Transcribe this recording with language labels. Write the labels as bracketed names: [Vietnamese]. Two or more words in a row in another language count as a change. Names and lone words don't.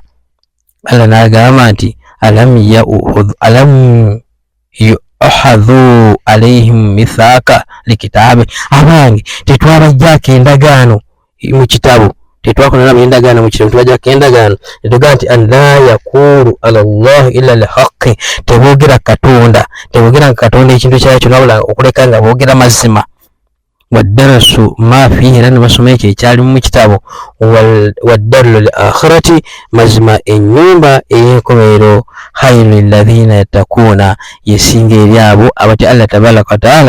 [Ganda] Allah n'agamba nti [Arabic] ألم يؤخذ عليهم ميثاق الكتاب [Ganda] abange tetwabajjaako endagaano mu kitabo tetwakola nabo endagaano mu kitabo tubajjaako endagaano netugamba nti [Arabic] أن لا يقولوا على الله إلا الحق [Ganda] teboogera katonda ekintu kyali kyonna wabula okuleka nga boogera mazima. [Arabic] ودرسوا ما فيه [Ganda] era ne basoma ekyo ekyali mu kitabo. [Arabic] والدار الآخرة [Ganda] mazima ennyumba ey'enkomerero [Arabic] خير للذين يتقون [Ganda] yesinga eri abo abatya [Arabic] الله تبارك وتعالى.